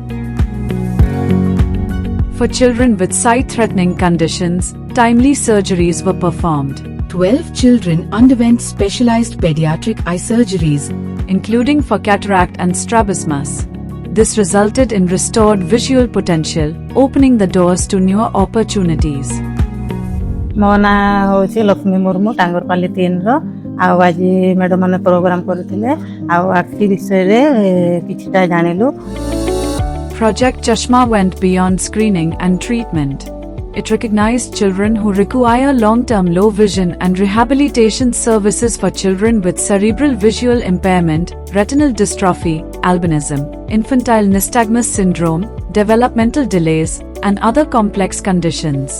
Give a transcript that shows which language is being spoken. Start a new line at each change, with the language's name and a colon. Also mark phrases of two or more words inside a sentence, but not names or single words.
English: For children with sight-threatening conditions, timely surgeries were performed. 12 children underwent specialized pediatric eye surgeries, including for cataract and strabismus. This resulted in restored visual potential, opening the doors to newer opportunities.
Odia: ମୋ ନା ହଉଛି ଲକ୍ଷ୍ମୀ ମୁର୍ମୁ ଟାଙ୍ଗରପାଲି 3 ରୁ ଆ ଆଜି ମାଡାମ ମାନେ ପ୍ରୋଗ୍ରାମ କରିଥିଲେ ଆ ଆଖି ବିଷୟ ରେ କିଛିଟା ଜାଣିଲୁ.
English: Project Chashma went beyond screening and treatment. It recognized children who require long-term low vision and rehabilitation services for children with cerebral visual impairment, retinal dystrophy, albinism, infantile nystagmus syndrome, developmental delays, and other complex conditions.